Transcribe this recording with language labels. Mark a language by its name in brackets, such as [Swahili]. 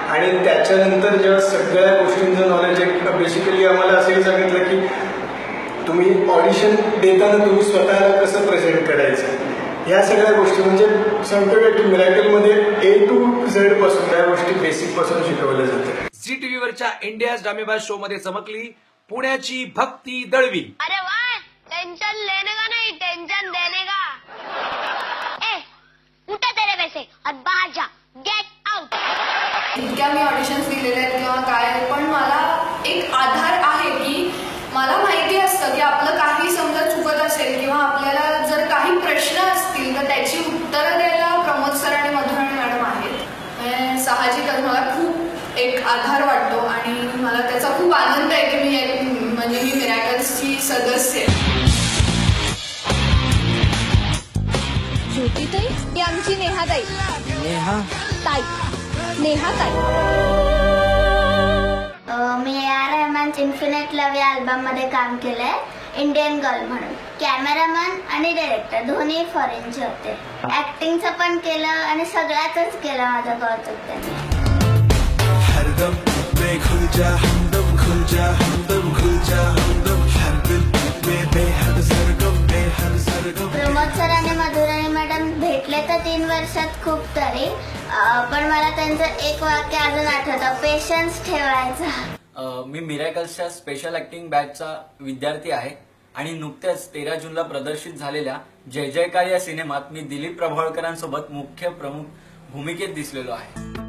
[Marathi] आणि त्याच्यानंतर जेव्हा सगळ्या गोष्टींचं नॉलेज बेसिकली आम्हाला असंही सांगितलं की तुम्ही ऑडिशन देताना तुम्ही स्वतःला कसं प्रेझेंट करायचं, ह्या सगळ्या गोष्टी म्हणजे सांगतो का की मिरॅकलमध्ये A to Z पासून या गोष्टी बेसिक पासून शिकवल्या जातात. झी टीव्हीवरच्या इंडियाज ड्रामेबाज शो मध्ये चमकली पुण्याची भक्ती दळवी. [Hindi] अरे वाह, टेंशन लेने का नहीं, टेंशन देने का. ए, उठा तेरे वैसे और बाहर जा, गेट आउट. [Marathi] इतक्या मी ऑडिशन्स दिलेले आहेत किंवा काय, पण मला एक आधार आहे की मला माहिती असतं की आपलं काही समजा चुकत असेल किंवा आपल्याला जर काही प्रश्न असतील तर त्याची उत्तरं द्यायला प्रमोद सर आणि मधुराणी मॅडम आहेत. साहजिकच मला खूप एक आधार वाटतो आणि मला त्याचा खूप आनंद आहे की मी मिरॅकल्सची सदस्य आहे. ज्योतिताई ही आमची नेहाताई. मी A.R. रहमानच्या इन्फिनिट लव्ह या अल्बम मध्ये काम केलंय इंडियन गर्ल म्हणून. कॅमेरामॅन आणि डायरेक्टर दोन्ही फॉरेनचे होते. ऍक्टिंगचं पण केलं आणि सगळ्यातच केलं माझं कौतुक त्यांनी. [Hindi] हरदम में खुल जा हमदम, खुल जा हमदम, खुल जा हमदम, हर दिल में बेहद सरगम, बेहद सरगम. [Marathi] प्रमोद सर आणि मधुराणी मॅडम भेटले तर 3 वर्षात खूप तरी, पण मला त्यांचं एक वाक्य अजून आठवतं, पेशन्स ठेवायचा. मी मिरॅकल्सच्या स्पेशल ऍक्टिंग बॅचचा विद्यार्थी आहे आणि नुकत्याच 13 जूनला प्रदर्शित झालेल्या जय जयकार या सिनेमात मी दिलीप प्रभावळकरांसोबत मुख्य प्रमुख भूमिकेत दिसलेलो आहे.